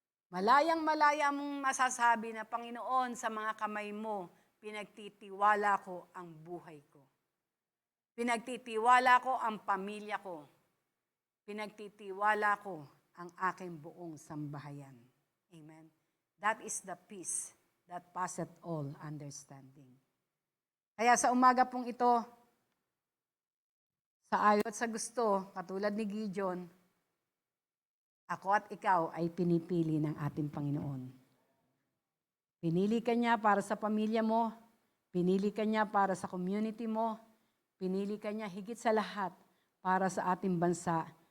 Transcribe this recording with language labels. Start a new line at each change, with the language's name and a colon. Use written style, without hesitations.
Filipino: Malayang-malaya mong masasabi na, Panginoon, sa mga kamay mo, pinagtitiwala ko ang buhay ko. Pinagtitiwala ko ang pamilya ko. Pinagtitiwala ko ang aking buong sambahayan. Amen.
English: That is the peace that passeth all understanding.
Filipino: Kaya sa umaga pong ito, sa ayaw at sa gusto, katulad ni Gideon, ako at ikaw ay pinipili ng ating Panginoon. Pinili ka niya para sa pamilya mo, pinili ka niya para sa community mo, pinili ka niya higit sa lahat para sa ating bansa